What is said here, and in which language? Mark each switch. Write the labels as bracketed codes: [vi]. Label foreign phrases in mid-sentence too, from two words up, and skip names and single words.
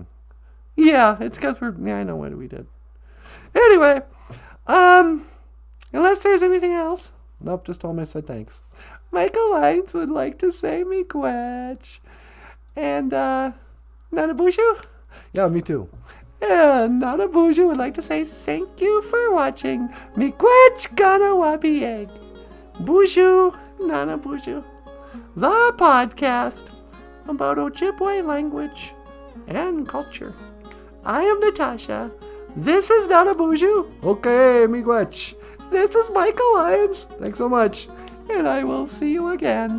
[en] Yeah, it's because I know what we did. Anyway, unless there's anything else. Nope, just told him I said thanks. Michael Lyons would like to say miigwech. And, NanaBOOZHOO? Yeah, me too. And NanaBOOZHOO would like to say thank you for watching [oj] miigwech ganawabi. [en] BOOZHOO NANABOOZHOO, the podcast about Ojibwe language and culture. I am Natasha. This is NanaBOOZHOO. Okay, miigwech. This is Michael Lyons. Thanks so much. And I will see you again.